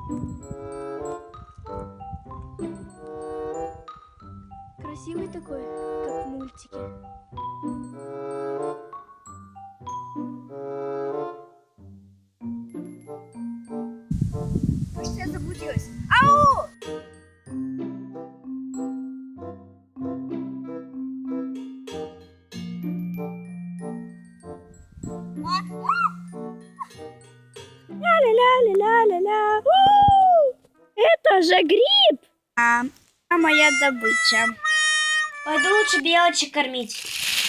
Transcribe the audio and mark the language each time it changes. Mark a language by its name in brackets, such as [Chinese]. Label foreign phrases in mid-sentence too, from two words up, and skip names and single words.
[Russian] Красивый такой, как в мультике. Кажется, я заблудилась. Ау! Ля-ля-ля-ля-ля-ля. Это же гриб! А моя добыча. Пойду лучше белочек кормить.